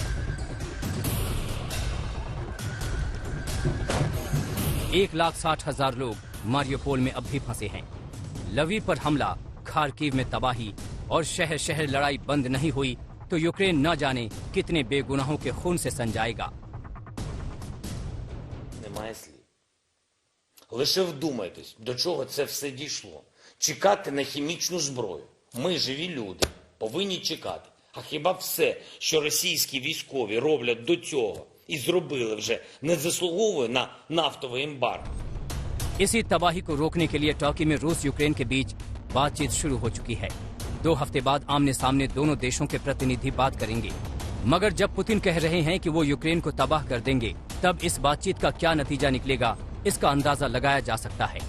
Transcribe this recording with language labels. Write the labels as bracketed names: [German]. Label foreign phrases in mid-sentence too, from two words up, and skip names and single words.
[Hindi] एक 1,60,000 लोग मारियोपोल में अब भी फंसे हैं। लवीव पर हमला, खार्किव में तबाही और शहर शहर लड़ाई बंद नहीं हुई तो यूक्रेन न जाने कितने बेगुनाहों के खून से सन जाएगा। [Ukrainian] Немає слів. Лише вдумайтесь, до чого це все дійшло. Чекати на хімічну зброю. Ми, живі люди, повинні чекати. А хіба все, що російські військові роблять до цього і зробили вже, не заслуговує на нафтовий ембарго? [Hindi] इसी तबाही को रोकने के लिए टर्की में रूस यूक्रेन के बीच बातचीत शुरू हो चुकी है। 2 हफ्ते बाद आमने सामने दोनों देशों के प्रतिनिधि बात करेंगे। मगर जब पुतिन कह रहे हैं कि वो यूक्रेन को तबाह कर देंगे, तब इस बातचीत का क्या नतीजा निकलेगा, इसका अंदाजा लगाया जा सकता है।